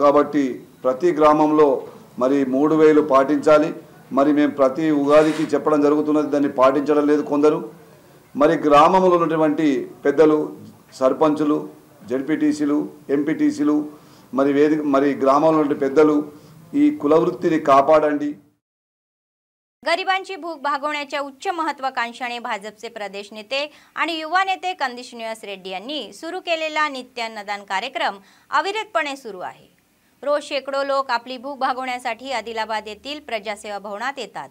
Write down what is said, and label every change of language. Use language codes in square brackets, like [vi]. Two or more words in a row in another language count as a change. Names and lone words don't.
[te] కాబట్టి ప్రతి గ్రామంలో మరి 3000 పాటించాలి. మరి మేము ప్రతి ఉగాదికి చెప్పడం జరుగుతున్నది, దాన్ని పాటించడం లేదు కొందరు. మరి గ్రామంలో ఉన్నటువంటి పెద్దలు, సర్పంచులు, జడ్పీటీసీలు, ఎంపీటీసీలు మరి గ్రామంలో ఉన్న పెద్దలు ఈ కులవృత్తిని కాపాడండి. [mr] गरिबांची भूक भागवण्याच्या उच्च महत्त्वाकांक्षाने भाजपचे प्रदेश नेते आणि युवा नेते कंदी श्रीनिवास रेड्डी यांनी सुरू केलेला नित्यान्नदान कार्यक्रम अविरतपणे सुरू आहे. रोज शेकडो लोक आपली भूक भागवण्यासाठी आदिलाबाद येथील प्रजासेवा भवनात येतात.